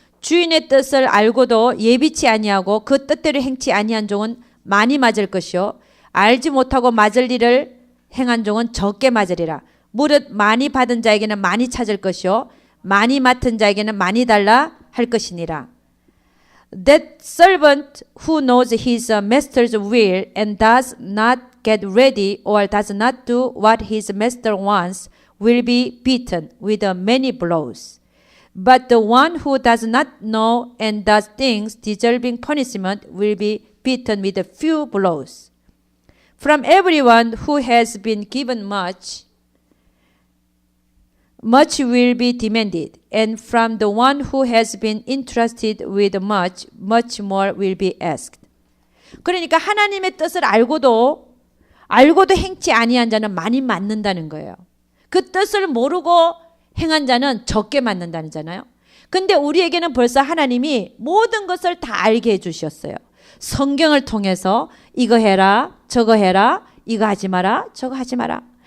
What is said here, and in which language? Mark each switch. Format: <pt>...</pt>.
<ko>주인의 뜻을 알고도 예비치 아니하고 그 뜻대로 행치 아니한 종은 많이 맞을 것이요 알지 못하고 맞을 일을 행한 종은 적게 맞으리라. 무릇 많이 받은 자에게는 많이 찾을 것이요 많이 맡은 자에게는 많이 달라 할 것이니라.</ko> <en>That servant who knows his master's will and does not get ready or does not do what his master wants will be beaten with many blows. But the one who does not know and does things deserving punishment will be beaten with a few blows. From everyone who has been given much, much will be demanded, and from the one who has been entrusted with much, much more will be asked.</en> <ko>그러니까 하나님의 뜻을 알고도 행치 아니한 자는 많이 맞는다는 거예요. 그 뜻을 모르고 행한 자는 적게 맞는다잖아요. 근데 우리에게는 벌써 하나님이 모든 것을 다 알게 해주셨어요. 성경을 통해서 이거 해라, 저거 해라, 이거 하지 마라, 저거 하지 마라.</ko>